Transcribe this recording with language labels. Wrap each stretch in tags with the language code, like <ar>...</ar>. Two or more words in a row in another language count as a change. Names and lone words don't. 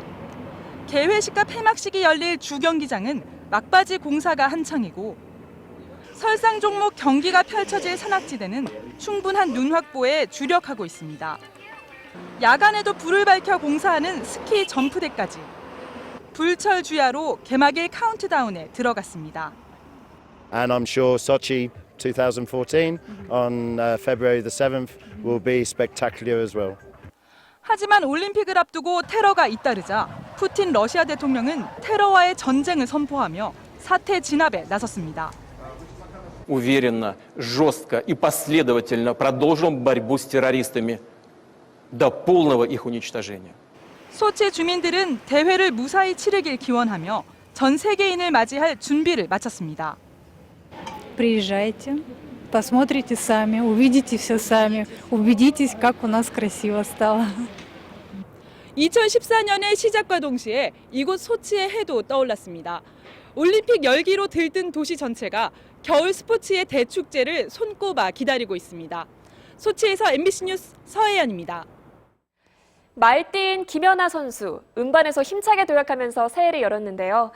<ko>개회식과 폐막식이 열릴 주경기장은 막바지 공사가 한창이고 설상 종목 경기가 펼쳐질 산악지대는 충분한 눈 확보에 주력하고 있습니다. 야간에도 불을 밝혀 공사하는 스키 점프대까지 불철주야로 개막일 카운트다운에 들어갔습니다.</ko> <en>And I'm sure Sochi 2014 on February the 7th will be spectacular as well.</en> <ko>하지만 올림픽을 앞두고 테러가 잇따르자 푸틴 러시아 대통령은 테러와의 전쟁을 선포하며 사태 진압에 나섰습니다.</ko> <ru>Уверенно, жестко и последовательно продолжим борьбу с террористами до полного их уничтожения.</ru> <ko>소치 주민들은 대회를 무사히 치르길 기원하며 전 세계인을 맞이할 준비를 마쳤습니다.</ko> <ru>Приезжайте, посмотрите сами, увидите все сами, убедитесь, как у нас красиво стало.</ru> <ko>2014년의 시작과 동시에 이곳 소치의 해도 떠올랐습니다. 올림픽 열기로 들뜬 도시 전체가 겨울 스포츠의 대축제를 손꼽아 기다리고 있습니다. 소치에서 MBC 뉴스 서혜연입니다. 말띠인 김연아 선수, 음반에서 힘차게 도약하면서 새해를 열었는데요.</ko>